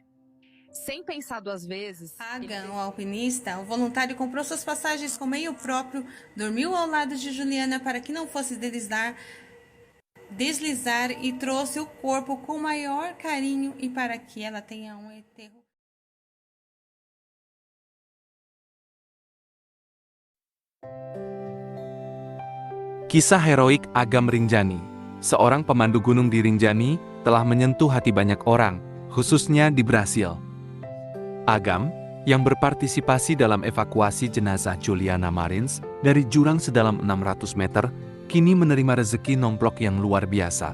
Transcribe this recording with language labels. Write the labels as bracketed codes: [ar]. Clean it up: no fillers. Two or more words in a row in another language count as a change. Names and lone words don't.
[pt] Sem pensar duas vezes. Agam, o alpinista, o voluntário comprou suas passagens com meio próprio, dormiu ao lado de Juliana para que não fosse deslizar e trouxe o corpo com maior carinho e para que ela tenha um enterro. [id] Kisah heroik Agam Rinjani, seorang pemandu gunung di Rinjani, telah menyentuh hati banyak orang, khususnya di Brasil. Agam, yang berpartisipasi dalam evakuasi jenazah Juliana Marins dari jurang sedalam 600 meter, kini menerima rezeki nomplok yang luar biasa.